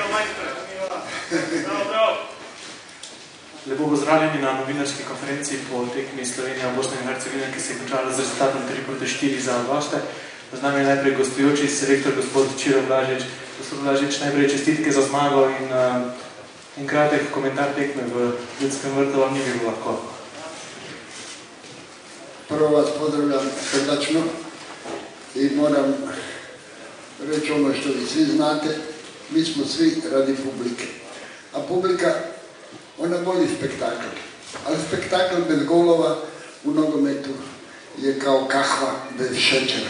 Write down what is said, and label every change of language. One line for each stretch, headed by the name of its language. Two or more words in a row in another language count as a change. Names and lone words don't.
Slovenian: Lepo pozdravljeni na novinarski konferenci po tekmi Slovenija-Bosna in Hercegovina, ki se je končala z rezultatom 3-4 za goste. Z nami je najprej gostujoči selektor gospod Ćiro Blažič. Gospod Blažič, najprej čestitke za zmago in kratek komentar tekme v Ljudskem vrtu vam ni bilo lahko.
Croatian: Prvo vas pozdravljam srdačno i moram reći ono što vi svi znate, mi smo svi radi publike. A publika, ona voli spektakl. Ali spektakl bez golova u nogometu je kao kahva bez šećera.